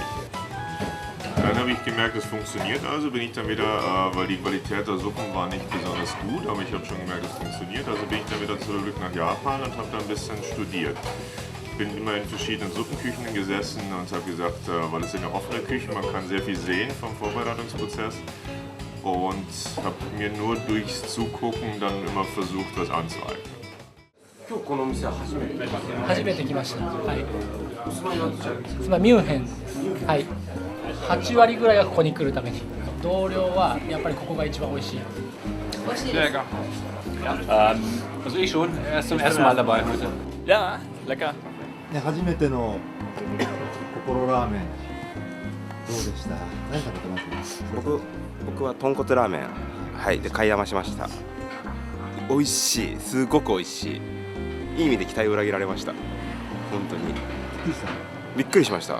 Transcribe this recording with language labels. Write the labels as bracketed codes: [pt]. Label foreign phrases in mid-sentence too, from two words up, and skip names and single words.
[de] Dann habe ich gemerkt, es funktioniert, also bin ich dann wieder, weil die Qualität der Suppen war nicht besonders gut, aber ich habe schon gemerkt, es funktioniert, also bin ich dann wieder zurück nach Japan und habe dann ein bisschen studiert. Ich bin immer in verschiedenen Suppenküchen gesessen und habe gesagt, weil es sind ja offene Küchen, man kann sehr viel sehen vom Vorbereitungsprozess und habe mir nur durchs Zugucken dann immer versucht, was anzueignen. [ja] 今日この店は初めて来ました。初めて来ました。はい。お住まいなんですか？つまりミュンヘンです。はい。8割ぐらいがここに来るために。同僚はやっぱりここが一番美味しい。美味しいです。 [de] Lecker. Ja, also ich schon. Er ist zum ersten Mal dabei heute. Ja, lecker. [ja] ね、初めての心ラーメンどうでした？何食べてます？僕は豚骨ラーメン、はいで買い余しました。美味しい、すごく美味しい。いい意味で期待を裏切られました。本当にびっくりしました。